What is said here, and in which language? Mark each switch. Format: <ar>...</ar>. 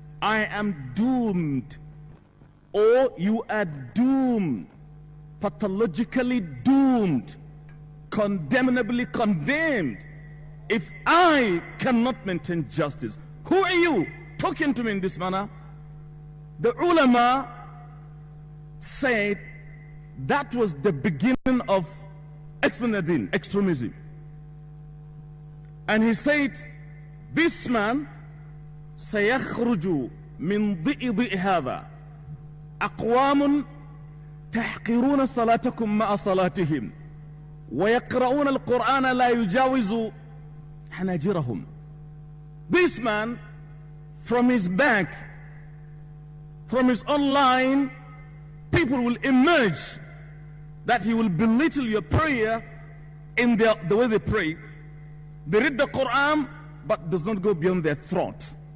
<en>I am doomed, or you are doomed, pathologically doomed, condemnably condemned, if I cannot maintain justice. Who are you talking to me in this manner? The ulama said that was the beginning of extremism. And he said, this man</en> <ar>سيخرج من ضئ هذا أقوام تحقرون صلاتكم مع صلاتهم ويقرؤون القرآن لا يجاوز حناجرهم.</ar> <en>This man, from his back, from his own line, people will emerge that he will belittle your prayer in the way they pray. They read the Quran, but does not go beyond their throat.</en>